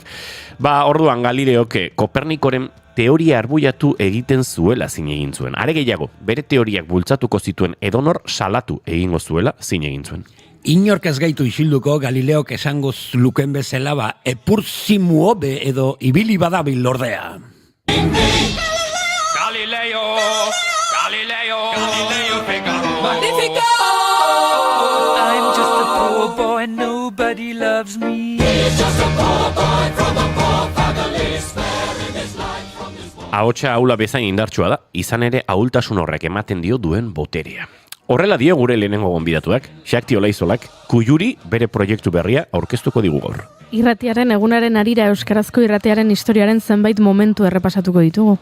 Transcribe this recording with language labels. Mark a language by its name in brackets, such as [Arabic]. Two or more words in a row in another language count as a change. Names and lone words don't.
[Basque] Orduan Galileok Kopernikoren teoria arbuiatu egiten zuela zin egin zuen. Are gehiago, bere teoriak bultzatuko zituen edonor salatu egingo zuela zin egin zuen. Inork ez gaitu isilduko Galileok esango luken bezala epurzimuobe edo ibili badabil lordea. [English] Galileo, Galileo, Galileo Figaro. Magnifico! I'm just a poor boy, nobody loves me. [Basque] Ahotsa ahula bezain indartsua da, izan ere ahultasun horrek ematen dio duen boterea. Horrela dio gure lehenengo gonbidatuak, Xakti Olaizolak, Kuyuri bere proiektu berria aurkeztuko digu gaur. Irratiaren egunaren harira euskarazko irratiaren historiaren zenbait momentu errepasatuko ditugu.